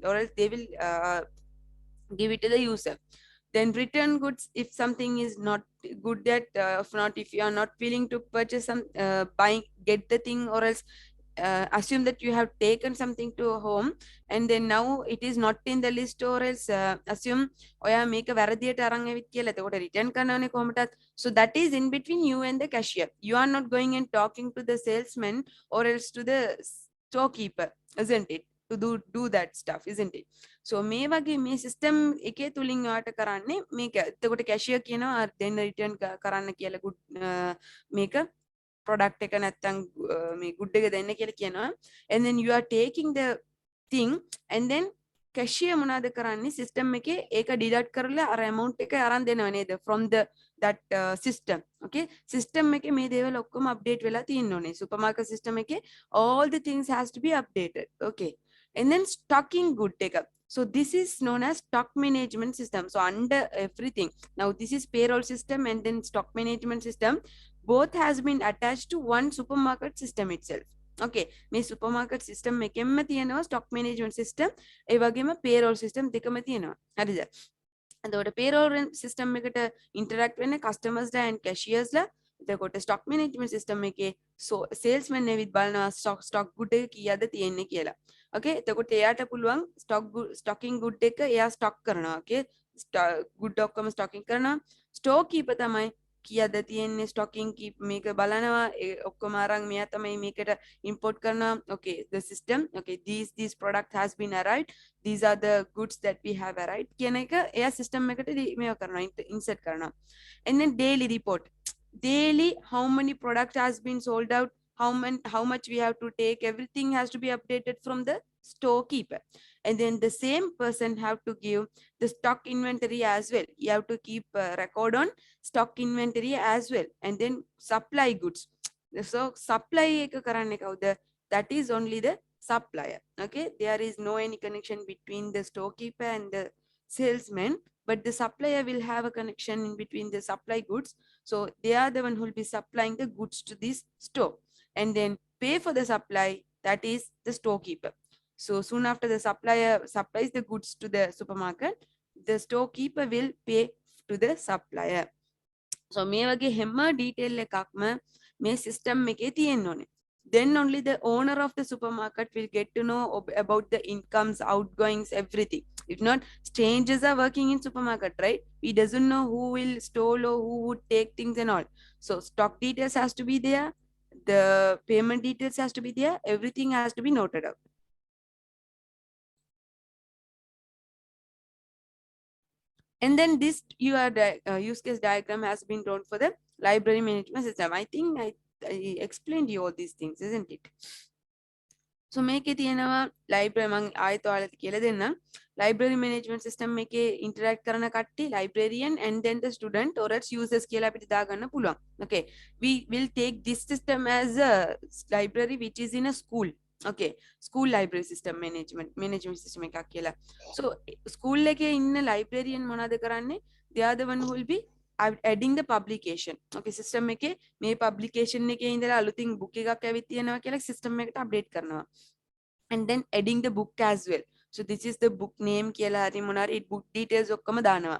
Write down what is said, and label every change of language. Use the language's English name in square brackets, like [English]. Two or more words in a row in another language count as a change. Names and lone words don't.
[English] Or else they will give it to the user. Then return goods, if something is not good, that if you are not willing to purchase some, get the thing, or else assume that you have taken something to home, and then now it is not in the list, or else assume [Sinhala] ඔයා මේක වැරදියට අරන් ඇවිත් කියලා. එතකොට return කරනවනේ කොහොමදත්. [English] So that is in between you and the cashier. You are not going and talking to the salesman, or else to the storekeeper, isn't it? To do that stuff, isn't it? So [Sinhala] මේ වගේ මේ system එකේ තුලින් ඔයාට කරන්නේ මේක. එතකොට cashier කියනවා then return කරන්න කියලා good මේක product එක නැත්තම් මේ good එක දෙන්න කියලා කියනවා. [English] And then you are taking the thing, and then cashier [Sinhala] මොනවද කරන්නේ, system එකේ ඒක deduct කරලා අර amount එක අරන් දෙනවා නේද [English] from that system. [Sinhala] Okay, system එකේ මේ දේවල් ඔක්කොම update වෙලා තියෙන්න ඕනේ. [English] Supermarket system එකේ all the things has to be updated. Okay, and then stocking good එක. So this is known as stock management system. So under everything, now this is payroll system and then stock management system, both has been attached to one supermarket system itself. [Sinhala] Okay, මේ supermarket system එකෙන්ම තියෙනවා [English] stock management system, [Sinhala] ඒ වගේම [English] payroll system [Sinhala] දෙකම තියෙනවා. හරිද? එතකොට [English] payroll system [Sinhala] එකට interact වෙන්නේ customers ලා [English] and cashiers [Sinhala] ලා. එතකොට [English] stock management system [Sinhala] එකේ salesman එවිත් බලනවා [English] stock good [Sinhala] එක කීයද තියෙන්නේ කියලා. Okay, එතකොට එයාට පුළුවන් [English] stocking good [Sinhala] එක එයා stock කරනවා. Okay, good ඔක්කොම stocking කරනවා. [English] store keeper [Sinhala] තමයි කීයද තියෙන්නේ [English] stocking keep [Sinhala] මේක බලනවා ඔක්කොම අරන් මෙයා තමයි මේකට import කරනවා. [English] Okay, the system, okay, these product has been arrived, these are the goods that we have arrived [Sinhala] කියන එක එයා system එකට මේව කරනවා, insert කරනවා. [English] And then daily report, daily how many product has been sold out, how much we have to take, everything has to be updated from the storekeeper. And then the same person have to give the stock inventory as well. You have to keep record on stock inventory as well. And then supply goods, so supply [Sinhala] එක කරන්නේ කවුද? [English] That is only the supplier. Okay, there is no any connection between the storekeeper and the salesman, but the supplier will have a connection in between the supply goods. So they are the one who will be supplying the goods to this store, and then pay for the supply, that is the storekeeper. So soon after the supplier supplies the goods to the supermarket, the storekeeper will pay to the supplier. [Sinhala] So මේ වගේ හැම detail එකක්ම මේ system එකේ තියෙන්න ඕනේ. [English] Then only the owner of the supermarket will get to know about the incomes, outgoings, everything. If not, strangers are working in supermarket, right? We doesn't know who will stole or who would take things and all. So stock details has to be there, the payment details has to be there, everything has to be noted out. And then this use case diagram has been drawn for the library management system. I think I explained you all these things, isn't it? [Sinhala] So මේකේ තියෙනවා library මම ආයෙත් ඔයාලට කියලා දෙන්නම්. [English] Library management system [Sinhala] එකේ interact කරන කට්ටිය [English] librarian and then the student or its users [Sinhala] කියලා අපිට දාගන්න පුළුවන්. [English] Okay, we will take this system as a library which is in a school. Okay, school library system management system [Sinhala] එකක් කියලා. So school එකේ ඉන්න librarian මොනවද කරන්නේ? [English] They are the one who will be adding the publication. [Sinhala] Okay, system එකේ මේ publication එකේ ඉඳලා අලුතින් book එකක් ඇවිත් තියෙනවා කියලා system එකට update කරනවා. [English] And then adding the book as well. So this is the book name [Sinhala] කියලා හරි මොනාරි [English] book details [Sinhala] ඔක්කොම දානවා.